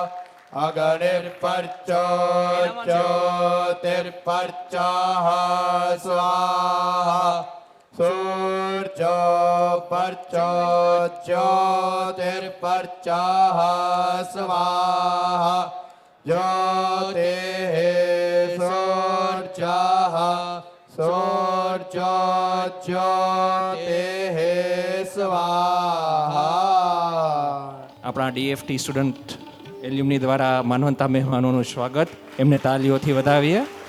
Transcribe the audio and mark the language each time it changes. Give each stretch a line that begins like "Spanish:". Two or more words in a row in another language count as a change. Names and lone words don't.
Sanskrit: अग्निर्पर्चोज्योतिर्पर्चः स्वाहा सूर्यो पर्चो ज्योतिर्पर्चः स्वाहा ज्योतिः सूर्यः सूर्यो ज्योतिः स्वाहा.
Gujarati: આપણા ડીએફટી
English: student alumni
Gujarati: દ્વારા માનવંતા મહેમાનોનું સ્વાગત, એમને તાલીઓથી વધાવીએ.